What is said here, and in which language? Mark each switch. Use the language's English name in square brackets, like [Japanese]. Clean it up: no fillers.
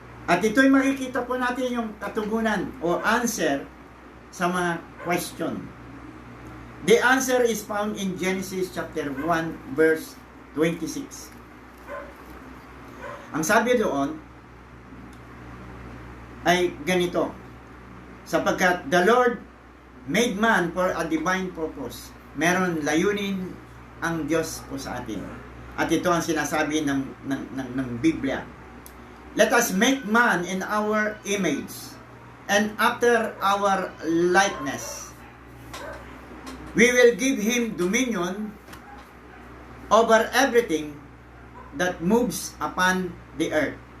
[Filipino] At ito'y makikita po natin yung katugunan o answer sa mga question. [English] The answer is found in Genesis chapter 1 verse 26. [Filipino] Ang sabi doon ay ganito, sapagkat [English] the Lord made man for a divine purpose. [Filipino] Meron layunin ang Diyos po sa atin. At ito ang sinasabi ng Biblia. [English] Let us make man in our image and after our likeness. We will give him dominion over everything that moves upon the earth.